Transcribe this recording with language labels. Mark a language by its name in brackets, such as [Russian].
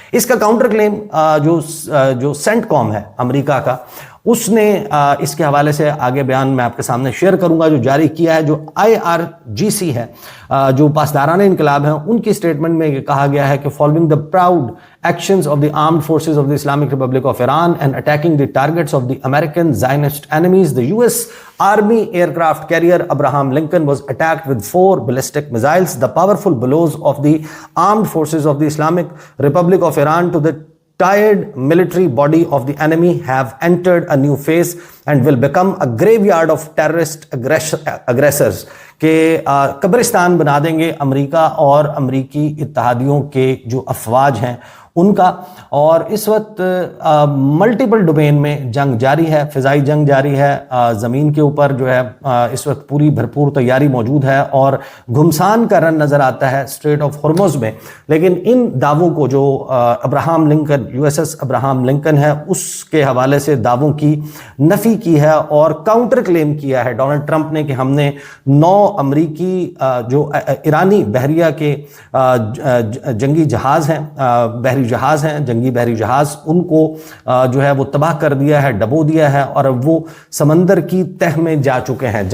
[Hindi] इसका counter claim जो CENTCOM है अमेरिका का, उसने इसके हवाले से आगे बयान मैं आपके सामने शेयर करूंगा जो जारी किया है। जो IRGC है, जो पासदाराना इनकलाब है, उनकी स्टेटमेंट में ये कहा गया है कि [English] Following the proud actions of the armed forces of the Islamic Republic of Iran and attacking the targets of the American Zionist enemies, the US Army aircraft carrier Abraham Lincoln was attacked with 4 ballistic missiles. The powerful blows of the armed forces of the Islamic Republic of Iran to the tired military body of the enemy have entered a new phase and will become a graveyard of terrorist aggressors, [Hindi] के कब्रिस्तान बना देंगे America और अमेरिकी इत्तेहादियों के जो अफवाज हैं उनका। और इस वक्त मल्टीपल डोमेन में जंग जारी है, फिजाई जंग जारी है, ज़मीन के ऊपर जो है इस वक्त पूरी भरपूर तैयारी मौजूद है और घुमसान का रन नज़र आता है स्ट्रेट ऑफ हॉर्मुज़ में। लेकिन इन दावों को जो Abraham Lincoln, USS Abraham Lincoln है, उसके हवाले से दावों की नफ़ी की है और काउंटर क्लेम किया है डोनाल्ड ट्रंप ने कि हमने 9 अमरीकी जो ईरानी बहरिया के जंगी जहाज़ हैं, बहरी जहाज हैं, जंगी बहरी जहाज, उनको जो है वो तबाह कर दिया है, डबो दिया है और अब वो समंदर की तह में जा चुके हैं।